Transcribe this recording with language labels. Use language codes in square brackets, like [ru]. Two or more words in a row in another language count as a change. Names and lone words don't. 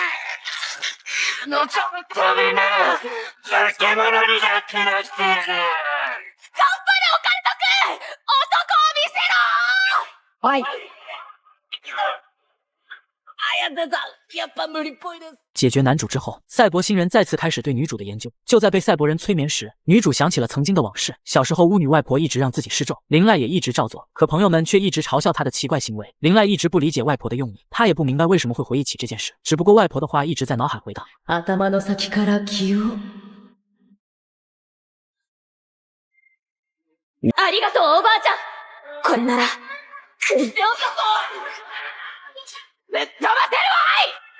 [ja] 彼女のためなら、化け物になってなってやる。頑張れオカルトくん。男を見せろ。はい。綾瀬さん、やっぱ無理っぽいです。 [zh] 解决男主之后，赛博星人再次开始对女主的研究。就在被赛博人催眠时，女主想起了曾经的往事。小时候，巫女外婆一直让自己施咒，林濑也一直照做，可朋友们却一直嘲笑她的奇怪行为。林濑一直不理解外婆的用意，她也不明白为什么会回忆起这件事。只不过外婆的话一直在脑海回荡。 [ja] 頭の先から気を。ありがとう、おばあちゃん。これなら、クセ男。ぶっ飛ばせるわい。